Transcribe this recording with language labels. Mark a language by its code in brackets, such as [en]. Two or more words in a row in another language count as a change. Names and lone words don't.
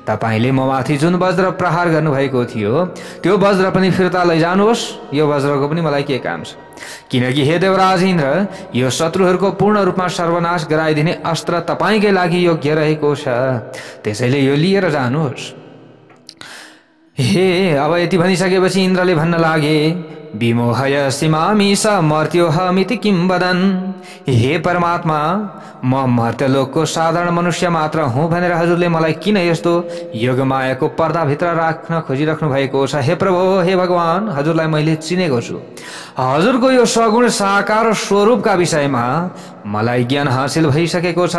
[ne] तपाईले ममाथि जुन वज्र प्रहार गर्नुभएको थियो त्यो वज्र पनि फिर्ता लैजानुहोस्। यो वज्रको पनि मलाई के काम छ? किनकि हे देवराज इन्द्र, यो शत्रुहरूको पूर्ण रूपमा सर्वनाश गराइदिने अस्त्र तपाईकै लागि योग्य रहेको छ, त्यसैले यो लिएर जानुहोस्। हे, अब यति भनिसकेपछि इन्द्रले भन्न लागे, [sa] विमोहय सीमामी स मर्त्योहमिति किं वदन्। [ne] हे परमात्मा, म मर्त्यलोकको साधारण मनुष्य मात्र हुँ भनेर हजुरले मलाई किन यस्तो योगमायाको पर्दाभित्र राख्न खोजिराख्नु भएको छ? हे प्रभु, हे भगवान, हजुरलाई मैले चिनेको छु। हजुरको यो सगुण साकार स्वरूपका विषयमा मलाई ज्ञान हासिल भइसकेको छ।